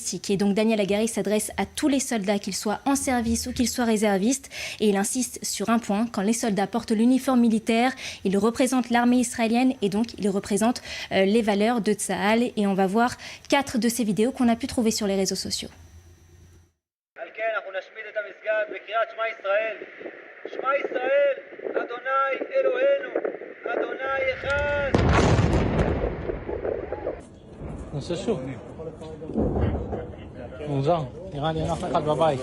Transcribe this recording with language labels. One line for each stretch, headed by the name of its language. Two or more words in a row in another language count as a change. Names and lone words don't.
French: Et donc Daniel Hagari s'adresse à tous les soldats, qu'ils soient en service ou qu'ils soient réservistes, et il insiste sur un point: quand les soldats portent l'uniforme militaire, ils représentent l'armée israélienne et donc ils représentent les valeurs de Tsahal. Et on va voir 4 de ces vidéos qu'on a pu trouver sur les réseaux sociaux.
Hebrew: בקריאת שמע ישראל, שמע ישראל, אדוני אלוהינו, אדוני אחד. נושא שוב. מוזר, נראה לי אין אף אחד בבית.